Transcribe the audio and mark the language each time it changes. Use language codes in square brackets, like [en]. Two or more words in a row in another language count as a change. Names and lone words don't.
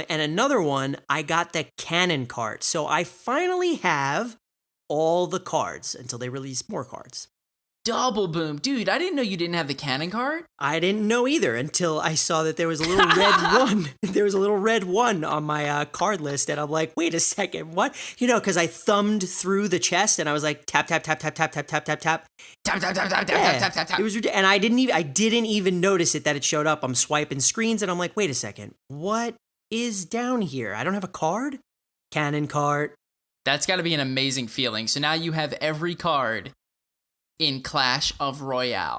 [en] And another one, I got the cannon card. So I finally have all the cards until they release more cards. Double boom. Dude, I didn't know you didn't have the cannon card. I didn't know either until I saw that there was a little red one. There was a little red one on my card list, and I'm like, wait a second, what? You know, because I thumbed through the chest, and I was like, tap, tap, tap, tap, tap, tap, tap, tap, tap. Tap, tap, tap, tap, tap, Yeah. tap, tap, tap. It was and I didn't even notice it that it showed up. I'm swiping screens, and I'm like, wait a second, what is down here? I don't have a card? Cannon card. That's got to be an amazing feeling. So now you have every card in Clash of Royale.